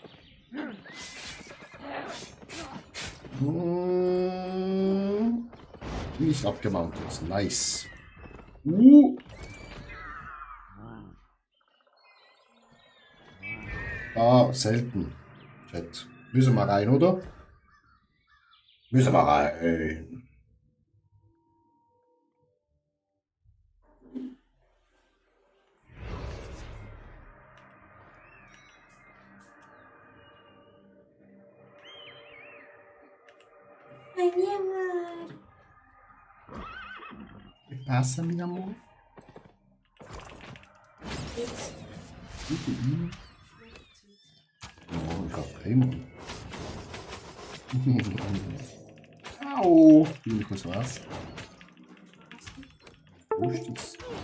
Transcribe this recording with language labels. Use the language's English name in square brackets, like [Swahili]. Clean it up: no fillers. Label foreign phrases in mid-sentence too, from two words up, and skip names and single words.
[German] Nicht abgemountet. Nice. Ah, selten. Chat. Müssen wir rein, oder? Müssen wir rein. [Spanish] Ay, mi amor. ¿Qué pasa, mi amor? [German] Oh, ich hab Raymond. Au! Will kurz was? Wo ist das?